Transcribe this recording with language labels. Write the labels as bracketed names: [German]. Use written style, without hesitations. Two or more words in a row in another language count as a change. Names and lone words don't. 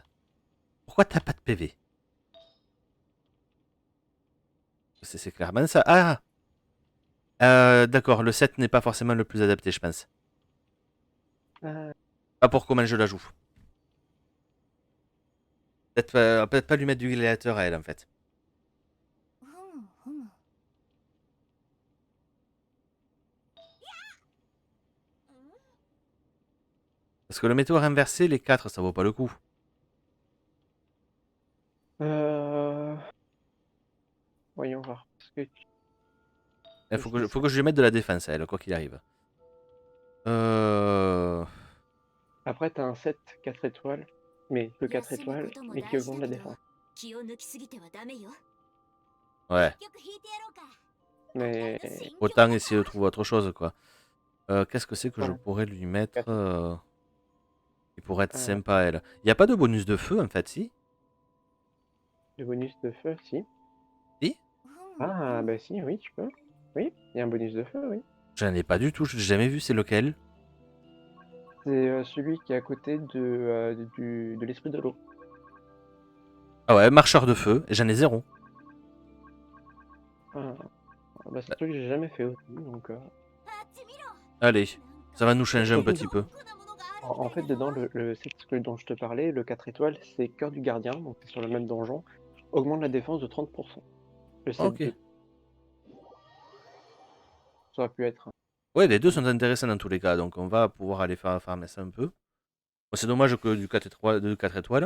[French] Pourquoi t'as pas de PV? C'est clairement ça. Ah, d'accord, le 7 n'est pas forcément le plus adapté, je pense. Euh, Pas pour comment je la joue. Peut-être pas lui mettre du gladiateur à elle, en fait. ふむふむ Parce que le météo inversé, les 4, ça vaut pas le coup. euh, Voyons voir. Parce que Il faut que je lui mette de la défense à elle, quoi qu'il arrive. Après, t'as un 7 4 étoiles, mais le 4 [Japanese] 休む [French] étoiles, [Japanese] ことも [French] mais qui [Japanese] 大事 [French] augmente [Japanese] だ [French] la [Japanese] けど [French] défense. [Japanese] 気を抜きすぎてはダメよ [French] Ouais. [Japanese] 結局引いてやろうか [French] Mais [Japanese] 心境 [French] Autant essayer de trouver autre chose, quoi. Qu'est-ce que c'est que je Ouais. pourrais lui mettre qui pourrait être Euh. sympa, elle? Il y a pas de bonus de feu, en fait, si? le bonus de feu, si. ふむ Ah, bah si, oui, tu peux. Oui, il y a un bonus de feu, oui. J'en ai pas du tout, j'ai jamais vu, c'est lequel? C'est celui qui est à côté de l'esprit de l'eau. Ah ouais, marcheur de feu, et j'en ai 0. Ah, bah c'est un truc que j'ai jamais fait aussi, donc... [Japanese] あっち見ろ [French] Allez, ça va nous changer un Surtout- petit peu. [Japanese] 酷なものがある [French] En fait, dedans, le set dont je te parlais, le 4 étoiles, c'est Cœur du Gardien, donc c'est sur le même donjon, augmente la défense de 30%. Le set Ok. 2. Ça aurait pu être... Ouais, les deux sont intéressants dans tous les cas, donc on va pouvoir aller farmer ça un peu. Bon, c'est dommage que du 4 étoiles, de 4 étoiles.